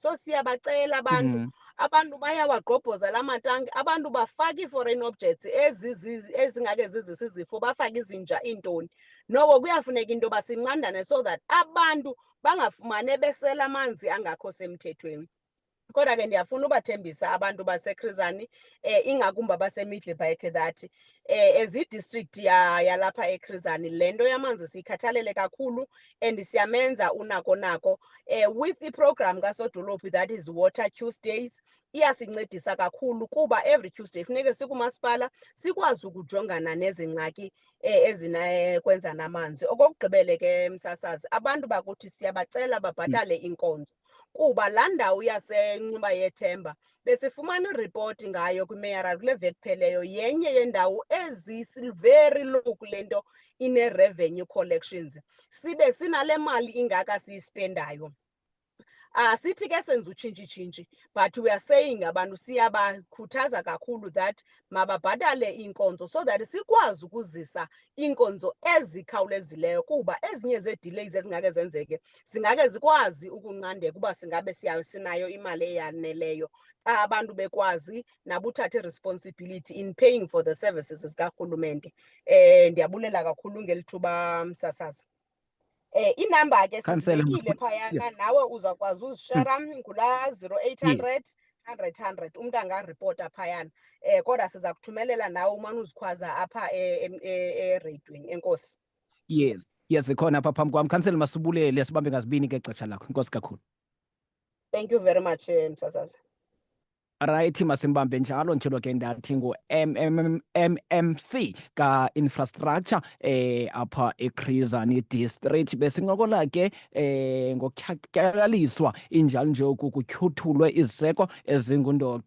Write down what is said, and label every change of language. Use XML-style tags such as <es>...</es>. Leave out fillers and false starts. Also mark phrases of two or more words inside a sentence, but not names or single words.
<xh>So siyabacela abantu abantu bayawagqobhoza la matanki, abantu bafaka ii-</xh> <en>foreign objects</en> <xh>ezingake zizisa izifo, bafake izinja, iintoni. Noko kuyafuneka into yoba sinqandane</xh> <en>so that</en> <xh>abantu bangafumane besela amanzi angakho semthethweni. Kodwa ke ndiyafuna ubathembisa abantu baseChris Hani ingakumbi abase-Middelburg</xh> <en>that as</en> <xh>i-district yalapha eChris Hani le nto yamanzi siyikhathalele kakhulu and siyamenza unako with iprogram kasodolophu</xh> <en>that is Water Tuesdays.</en> <xh>Iyasincedisa kakhulu kuba</xh> <en>every Tuesday</en> <xh>funeke sikumasipala sikwazi ukujongana nezi ngxaki ezinakwenza namanzi. Okokugqibele ke msasazi, abantu bakuthi siyabacela babhatale inkonzo kuba laa ndawo yaseNcuba yeThemba besifumana iripoti ngayo kwiMeyer kule veki pheleyo yenye yendawo</xh> <en>very low</en> <xh>kule nto ine-</xh> <en>revenue collections,</en> <xh>sibe sinale mali ingaka siyispendayo. Sithi ke senza utshintshi,</xh> <en>but we are saying</en> <xh>abantu siyabakhuthaza kakhulu that mababhatale iinkonzo</xh> <en>so that</en> <xh>sikwazi ukuzisa iinkonzo ezikhawulezileyo kuba ezinye zee-delays ezingake zenzeke zingake zikwazi ukunqandeka uba singabe sinayo imali eyaneleyo. Abantu bekwazi nabuthatha i-</xh> <en>responsibility in paying for the services</en> <xh>zikarhulumente. Ndiyabulela kakhulu ngeli thuba msasazi. Inamba ke sizibekile phayana, nawe uzakwazi uzishara ngulaa 0800 100 umntu angaripota phayana. Kodwa siza kuthumelela nawe umane uzikhwaza apha ereyidweni. Enkosi. Yes, ikhona apha phambi kwam. Khansela Masibulele, sibambe ngazibini ke xesha lakho. Inkosi kakhulu.</xh> <en>Thank you very much msasazi.</en> <xh>Right, masimbambe njalo njalo ke ndathi ngo-MMC ka-infrastructure apha eChris Hani district. Besincokola ke ngokutyatyaliswa injalo nje kutyhuthulwe iziseko ezingundoqo.</xh>